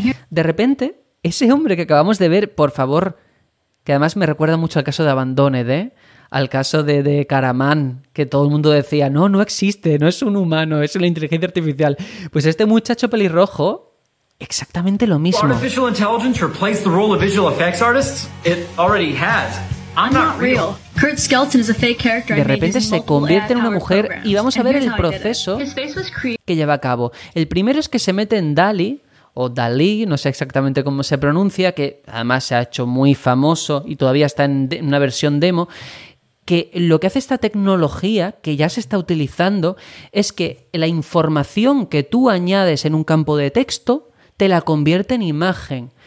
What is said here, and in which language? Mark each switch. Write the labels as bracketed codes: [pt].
[es] De repente, ese hombre que acabamos de ver, por favor, que además me recuerda mucho al caso de Abandoned, ¿eh? Al caso de Caraman, que todo el mundo decía, no, no existe, no es un humano, es una inteligencia artificial. Pues este muchacho pelirrojo, exactamente lo mismo. [en] Artificial intelligence replaced the role of visual effects artists? It already has. I'm not real. Kurt Skelton is a fake character. [es] De repente se convierte en una mujer [en] programs. [es] Y vamos a ver el proceso que lleva a cabo. El primero es que se mete en Dali, o Dalí, no sé exactamente cómo se pronuncia, que además se ha hecho muy famoso y todavía está en una versión demo, que lo que hace esta tecnología, que ya se está utilizando, es que la información que tú añades en un campo de texto te la convierte en imagen.